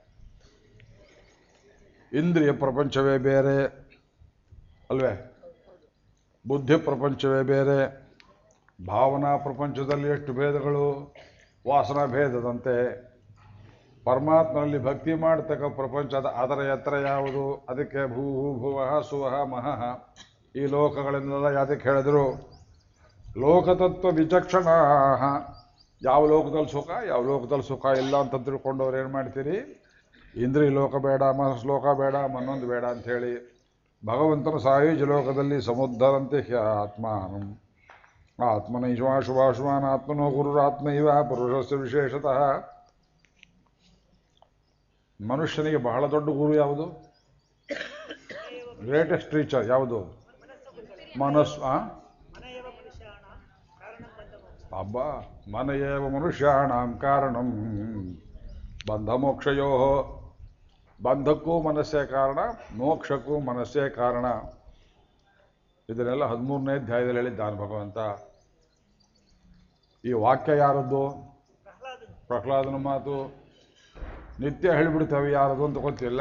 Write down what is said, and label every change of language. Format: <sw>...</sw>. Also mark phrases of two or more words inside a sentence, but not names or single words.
<kn>ಇಂದ್ರಿಯ ಪ್ರಪಂಚವೇ ಬೇರೆ ಅಲ್ವೇ, ಬುದ್ಧಿ ಪ್ರಪಂಚವೇ ಬೇರೆ, ಭಾವನಾ ಪ್ರಪಂಚದಲ್ಲಿ ಎಷ್ಟು ಭೇದಗಳು, ವಾಸನಾ ಭೇದದಂತೆ. ಪರಮಾತ್ಮನಲ್ಲಿ ಭಕ್ತಿ ಮಾಡತಕ್ಕ ಪ್ರಪಂಚ ಅದರ ಎತ್ತರ ಯಾವುದು? ಅದಕ್ಕೆ</kn> <sa>ಭೂ ಭುವಃ ಸುವಃ ಮಹಃ</sa> <kn>ಈ ಲೋಕಗಳನ್ನೆಲ್ಲ ಯಾತಕ್ಕೆ ಹೇಳಿದ್ರು?</kn> <sa>ಲೋಕತತ್ವ ವಿಚಕ್ಷಣ.</sa> <kn>ಯಾವ ಲೋಕದಲ್ಲಿ ಸುಖ, ಯಾವ ಲೋಕದಲ್ಲಿ ಸುಖ ಇಲ್ಲ ಅಂತ ತಿಳ್ಕೊಂಡವ್ರು ಏನು ಮಾಡ್ತೀರಿ? ಇಂದ್ರಿಯ ಲೋಕ ಬೇಡ, ಮನಸ್ಸು ಲೋಕ ಬೇಡ, ಮನ್ನೊಂದು ಬೇಡ ಅಂಥೇಳಿ ಭಗವಂತನ ಸಾಯುಜ ಲೋಕದಲ್ಲಿ ಸಮುದ್ಧರಂತೆ</kn> <sa>ಆತ್ಮಾನಂ ಆತ್ಮನೈವ ಶುಭಾಶುಭಾನ್ ಆತ್ಮನೋ ಗುರುರಾತ್ಮೈವ ಪುರುಷಸ್ಯ ವಿಶೇಷತಃ.</sa> <kn>ಮನುಷ್ಯನಿಗೆ ಬಹಳ ದೊಡ್ಡ ಗುರು ಯಾವುದು?</kn> <en>greatest teacher</en> <kn>ಯಾವುದು? ಮನಸ್ಸು. ಅಬ್ಬಾ,</kn> <sa>ಮನಯೇವ ಮನುಷ್ಯಾಣಾಂ ಕಾರಣಂ ಬಂಧ ಮೋಕ್ಷಯೋ.</sa> <kn>ಬಂಧಕ್ಕೂ ಮನಸ್ಸೇ ಕಾರಣ, ಮೋಕ್ಷಕ್ಕೂ ಮನಸ್ಸೇ ಕಾರಣ. ಇದನ್ನೆಲ್ಲ 13ನೇ ಅಧ್ಯಾಯದಲ್ಲಿ ಹೇಳಿದ್ದಾನೆ ಭಗವಂತ. ಈ ವಾಕ್ಯ ಯಾರದ್ದು? ಪ್ರಹ್ಲಾದನ ಮಾತು. ನಿತ್ಯ ಹೇಳಿಬಿಡ್ತೇವೆ, ಯಾರದು ಅಂತ ಗೊತ್ತಿಲ್ಲ.</kn>